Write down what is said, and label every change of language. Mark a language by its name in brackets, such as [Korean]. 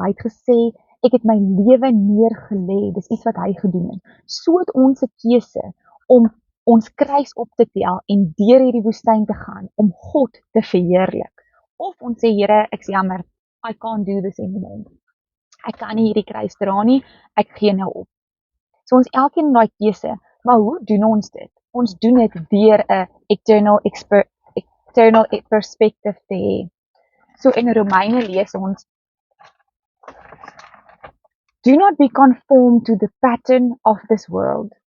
[Afrikaans] Hy het gesê, ek het my lewe neergelê, dis iets wat hy gedoen het. So het ons 'n keuse om ons kruis op te tel en deur hierdie woestyn te gaan om God te verheerlik. Of ons sê, Here, ek sê jammer, [English] I can't do this anymore. [Afrikaans] Ek kan nie hierdie kruis dra nie, ek gee nou op. So ons elkeen daai keuse, maar hoe doen ons dit? Ons doen dit deur 'n eternal perspective te hê. [English] So [Afrikaans] in Romeine lees ons, [English] do not be conformed to the pattern of this world.